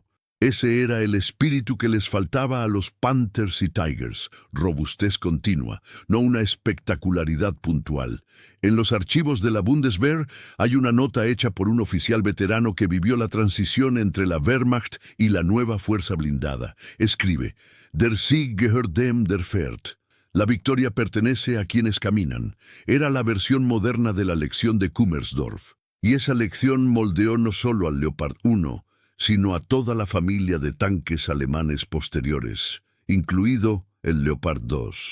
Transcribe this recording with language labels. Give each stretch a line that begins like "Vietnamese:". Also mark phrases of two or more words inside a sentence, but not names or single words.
Spanish: Ese era el espíritu que les faltaba a los Panthers y Tigers, robustez continua, no una espectacularidad puntual. En los archivos de la Bundeswehr hay una nota hecha por un oficial veterano que vivió la transición entre la Wehrmacht y la nueva fuerza blindada. Escribe:
German: Der Sieg gehört dem, der fährt.
Spanish: La victoria pertenece a quienes caminan. Era la versión moderna de la lección de Kummersdorf. Y esa lección moldeó no solo al Leopard 1, sino a toda la familia de tanques alemanes posteriores, incluido el Leopard 2.